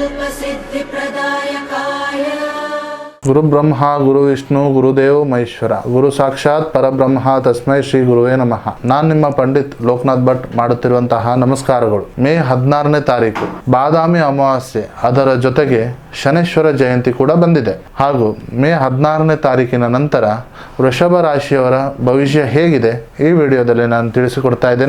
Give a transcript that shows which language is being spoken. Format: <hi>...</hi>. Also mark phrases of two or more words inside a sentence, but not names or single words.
<sa>सिद्धिप्रदायकाय गुरु ब्रह्मा गुरु विष्णु गुरुदेव महेश्वर गुरु साक्षाತ್ ಪರಬ್ರಹ್ಮ ತಸ್ಮೈ ಶ್ರೀ ಗುರುವೇ ನಮಃ.</sa> <kn>ನಾನು ನಿಮ್ಮ ಪಂಡಿತ್ ಲೋಕನಾಥ್ ಭಟ್ ಮಾಡುತ್ತಿರುವಂತಹ ನಮಸ್ಕಾರಗಳು. ಮೇ 16ನೇ ತಾರೀಕು ಬಾದಾಮಿ ಅಮಾವಾಸ್ಯೆ, ಅದರ ಜೊತೆಗೆ ಶನೇಶ್ವರ ಜಯಂತಿ ಕೂಡ ಬಂದಿದೆ. ಹಾಗೂ ಮೇ 16ನೇ ತಾರೀಕಿನ ನಂತರ ವೃಷಭ ರಾಶಿಯವರ ಭವಿಷ್ಯ ಹೇಗಿದೆ ಈ ವಿಡಿಯೋದಲ್ಲಿ ನಾನು ತಿಳಿಸಿಕೊಡ್ತಾ ಇದ್ದೇನೆ.</kn>